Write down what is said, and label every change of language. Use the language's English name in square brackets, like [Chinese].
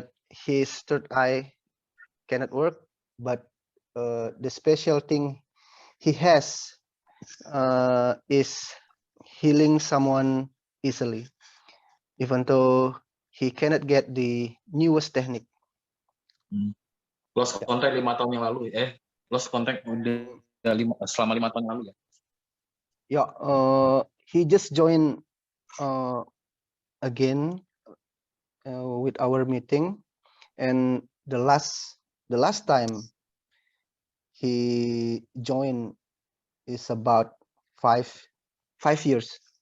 [English] his third eye cannot work, but the special thing he has is healing someone easily, even though he cannot get the newest technique. [Indonesian] Lost contact 5 tahun yang lalu, lost contact udah selama 5 tahun yang lalu ya? [English] Yeah, he just joined again with our meeting, and the last time he joined is about 5 years.